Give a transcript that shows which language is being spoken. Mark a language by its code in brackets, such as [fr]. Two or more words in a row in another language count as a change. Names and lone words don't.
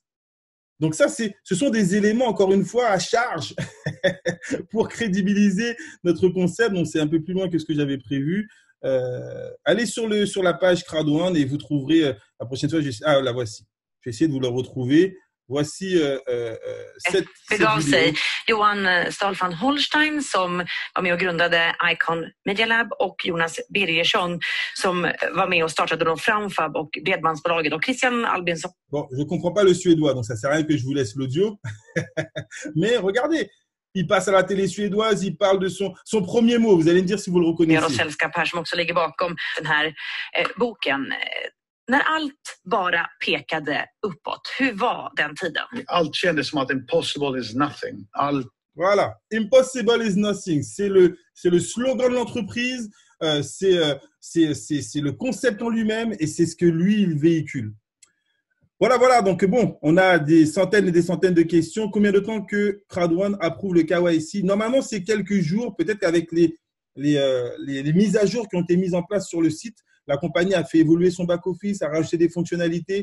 [fr] Donc ça, ce sont des éléments, encore une fois, à charge pour crédibiliser notre concept. Donc, c'est un peu plus loin que ce que j'avais prévu. Allez sur la page Crowd1 et vous trouverez la prochaine fois. La voici. Je vais essayer de vous la retrouver. Voici cette [sv] begav [fr] vidéo. [sv] sig Johan Stahlfand Holstein som var med och grundade Icon Media Lab och Jonas Birgersson som var med och startade då Framfab och Bredbandsbolaget och Christian Albinsson. [fr] Bon, je ne comprends pas le suédois, donc ça ne sert à rien que je vous laisse l'audio. Mais regardez, il passe à la télé suédoise, il parle de son premier mot. Vous allez me dire si vous le reconnaissez. [sv] Meros Sällskap här som också ligger bakom den här boken. När allt bara pekade uppåt, hur var den tiden? Allt kändes som att [en] impossible is nothing. [fr] Voilà, [en] impossible is nothing. [fr] C'est le slogan de l'entreprise, c'est le concept en lui-même et c'est ce que lui, il véhicule. Voilà. Donc, bon, on a des centaines et des centaines de questions. Combien de temps que Crowd1 approuve le KYC? Normalement, c'est quelques jours. Peut-être qu'avec les mises à jour qui ont été mises en place sur le site, la compagnie a fait évoluer son back-office, a rajouté des fonctionnalités.